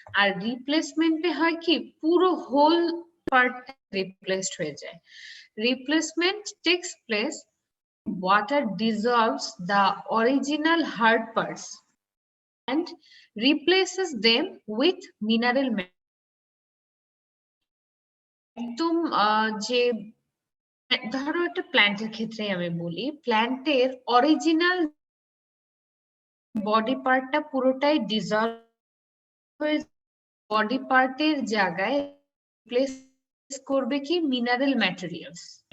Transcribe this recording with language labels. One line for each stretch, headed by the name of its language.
Bangla: আর রিপ্লেসমেন্টে হয় কি পুরো হোল পার্ট রিপ্লেসড হয়ে যায়।
English: Replacement takes place, water dissolves the original hard parts and replaces them with mineral matter.
Bangla: একদম যে ধরো একটা প্ল্যান্টের ক্ষেত্রে আমি বলি, প্ল্যান্টের অরিজিনাল বডি পার্টটা পুরোটাই ডিজলভ হয়ে বডি পার্টের জায়গায় রিপ্লেস করবে কি মিনারেল ম্যাটেরিয়ালস।